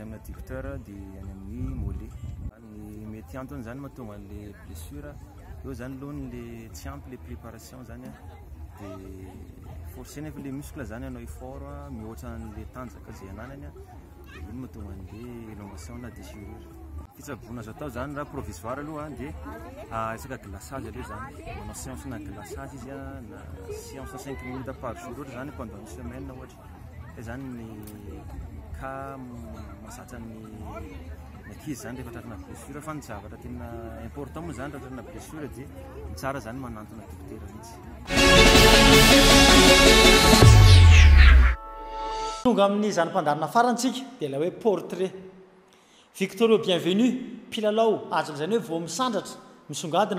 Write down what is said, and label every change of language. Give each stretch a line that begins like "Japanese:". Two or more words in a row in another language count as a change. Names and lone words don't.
Malagasy: amin'ny adducteur dia any amin'ny mollet ny mety antony zany mahatonga an'le blessure eo zany aloha le tsy ampy le préparation zany dia forcé nefa le muscle zany anao effort mihoatra an'le tanjaka zay ananany dia iny mahatonga an'le élongation na déchirure fitsaboana azo atao zany raha provisoire aloha dia resaka glaçage aloha zany manao séance na glaçage izy na
French: séance 5 minutes par jour
Malagasy: ohatra zany
French: pendant une semaine
Malagasy: ohatra zany ny ka masatra ny ankizy zany rehefa tratrana blessure fa ny zavatra tena important moa zany tratrana blessure dia ny tsara zany manantona dokotera mihitsy tonga amin'ny zany mpandarina farantsika dia ilay hoe portrait Victor Bienvenu mpilalao azo zany hoe vao misandratra misongadina